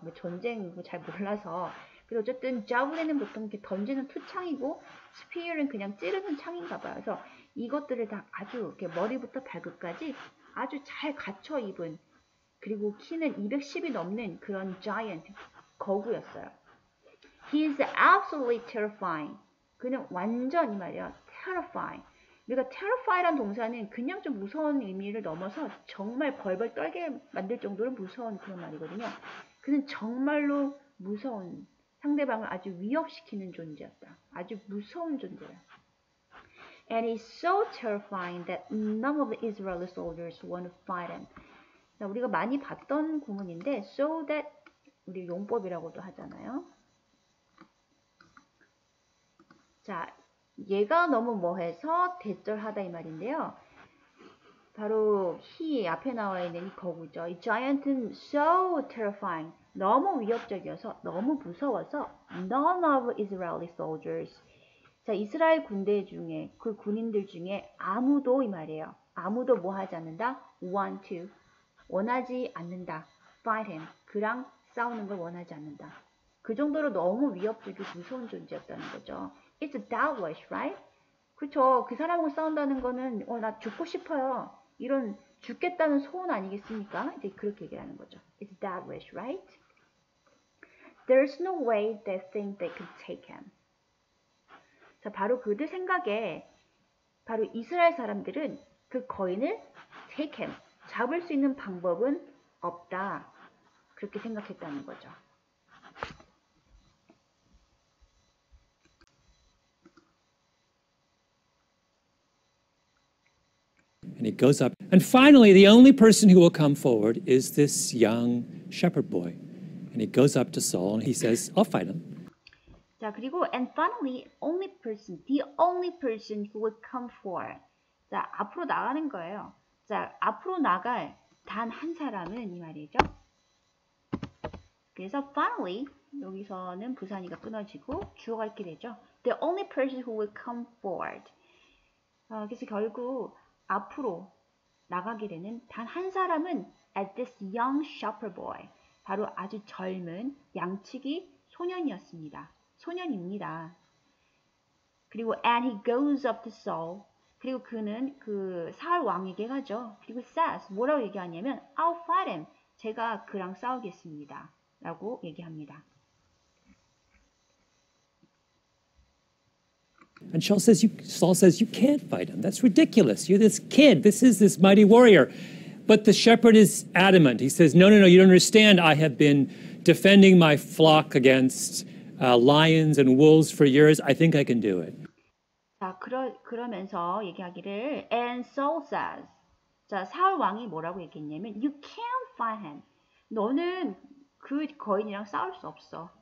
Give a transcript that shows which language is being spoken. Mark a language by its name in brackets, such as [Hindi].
[Korean] 뭐 전쟁 잘 몰라서. 그래서 어쨌든 javelin은 보통 이렇게 던지는 투창이고 spear은 그냥 찌르는 창인가 봐요. 그래서 이것들을 다 아주 이렇게 머리부터 발끝까지 아주 잘 갖춰 입은 그리고 키는 210이 넘는 그런 giant 거구였어요. [English] He is absolutely terrifying. [Korean] 그는 완전 이 말이야. terrifying. 우리가 terrify란 동사는 그냥 좀 무서운 의미를 넘어서 정말 벌벌 떨게 만들 정도로 무서운 그런 말이거든요. 그는 정말로 무서운 상대방을 아주 위협시키는 존재였다. 아주 무서운 존재야. [English] And it's so terrifying that none of the Israeli soldiers want to fight him. [Korean] 자, 우리가 많이 봤던 구문인데 so that 우리 용법이라고도 하잖아요. 자, 얘가 너무 뭐해서 대절하다 이 말인데요. 바로 he 앞에 나와 있는 이 거구죠. 이 giant은 [English] so terrifying, [Korean] 너무 위협적이어서 너무 무서워서 [English] none of Israeli soldiers, [Korean] 자 이스라엘 군대 중에 그 군인들 중에 아무도 이 말이에요. 아무도 뭐 하지 않는다? [English] want to, [Korean] 원하지 않는다. [English] fight him, [Korean] 그랑 싸우는 걸 원하지 않는다. 그 정도로 너무 위협적이고 무서운 존재였다는 거죠. [English] It's devilish, right? [Korean] 그쵸. 그 사람하고 싸운다는 거는 나 죽고 싶어요. 이런 죽겠다는 소원 아니겠습니까? 이제 그렇게 얘기하는 거죠. [English] It's devilish, right? There's no way they think they could take him. [Korean] 자, 바로 그들 생각에 바로 이스라엘 사람들은 그 거인을 [English] take him, [Korean] 잡을 수 있는 방법은 없다. 그렇게 생각했다는 거죠. [English] And he goes up. And finally, the only person who will come forward is this young shepherd boy. And he goes up to Saul and he says, I'll fight him. [Korean] 자, 그리고 [English] and finally, the only person who will come forward. [Korean] 자, 앞으로 나가는 거예요. 자, 앞으로 나갈 단 한 사람은 이 말이죠. 그래서 finally, 여기서는 부산이가 끊어지고 주어가 이렇게 되죠. [English] The only person who will come forward. [Korean] 그래서 결국 앞으로 나가게 되는 단 한 사람은 [English] as this young shepherd boy, [Korean] 바로 아주 젊은 양치기 소년이었습니다. 소년입니다. 그리고 [English] and he goes up to Saul, [Korean] 그리고 그는 그 사울 왕에게 가죠. 그리고 says, 뭐라고 얘기하냐면 [English] I'll fight him, [Korean] 제가 그랑 싸우겠습니다 라고 얘기합니다. [English] And Saul says, you can't fight him. That's ridiculous. You're this kid. This is this mighty warrior. But the shepherd is adamant. He says, no, you don't understand. I have been defending my flock against lions and wolves for years. I think I can do it. [Korean] 자, 그러면서 얘기하기를 [English] and Saul says, [Korean] 자, 사울 왕이 뭐라고 얘기했냐면 [English] you can't fight him. [Korean] 너는 그 거인이랑 싸울 수 없어.